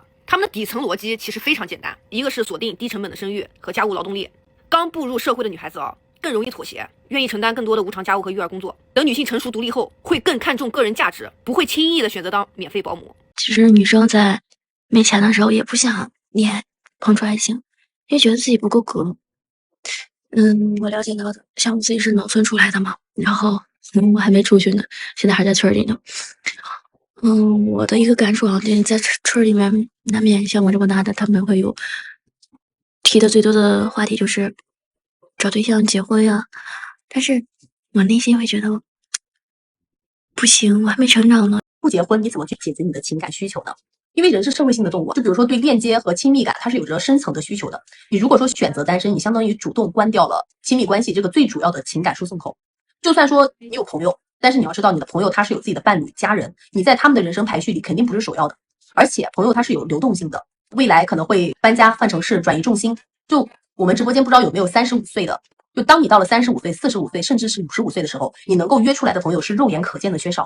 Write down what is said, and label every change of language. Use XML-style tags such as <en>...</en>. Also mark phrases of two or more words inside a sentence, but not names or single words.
<zh>他們的底層邏輯其實非常簡單，一個是鎖定低成本的生育和家務勞動力。剛步入社會的女孩子更容易妥協，願意承擔更多的無償家務和育兒工作。等女性成熟獨立後，會更看重個人價值，不會輕易的選擇當免費保姆。其實女生在沒錢的時候也不想戀碰出愛情，因為覺得自己不夠格。我了解到的，像我自己是農村出來的嘛，然後我還沒出去呢，現在還在村裡呢。我的一個感受啊，在村裡面難免像我這麼大的，他們會有提的最多的話題就是找對象結婚呀，但是我內心會覺得不行，我還沒成長呢。不結婚你怎麼去解決你的情感需求呢？因為人是社会性的动物，就比如說对链接和親密感，它是有着深層的需求的。你如果說選擇單身，你相當於主動關掉了親密關係這個最主要的情感輸送口。就算說你有朋友，但是你要知道你的朋友他是有自己的伴侶家人，你在他們的人生排序裡肯定不是首要的。而且朋友他是有流动性的，未来可能会搬家换城市转移重心。就我们直播间不知道有没有35歲的，就當你到了35歲、45歲，甚至是55歲的時候，你能夠約出來的朋友是肉眼可見的缺少的。</zh>